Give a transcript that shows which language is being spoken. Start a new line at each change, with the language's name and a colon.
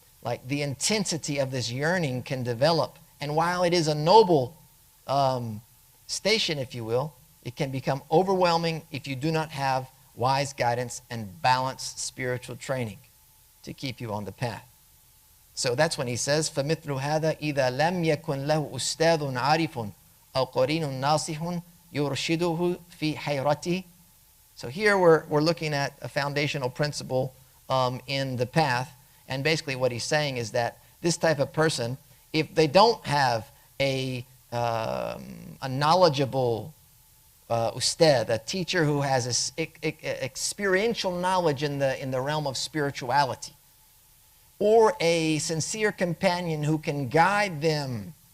English: Like the intensity of this yearning can develop, and while it is a noble station, if you will, it can become overwhelming if you do not have wise guidance and balanced spiritual training to keep you on the path. So that's when he says,
Arabic: فَمِثْلُ هَذَا إِذَا لَمْ يَكُنْ لَهُ أُسْتَاذٌ عَارِفٌ أَوْ قَرِينٌ نَاصِحٌ يُرْشِدُهُ فِي حَيْرَتِهِ.
English: So here we're looking at a foundational principle in the path. And basically what he's saying is that this type of person, if they don't have a knowledgeable ustad, a teacher who has experiential knowledge in the realm of spirituality, or a sincere companion who can guide them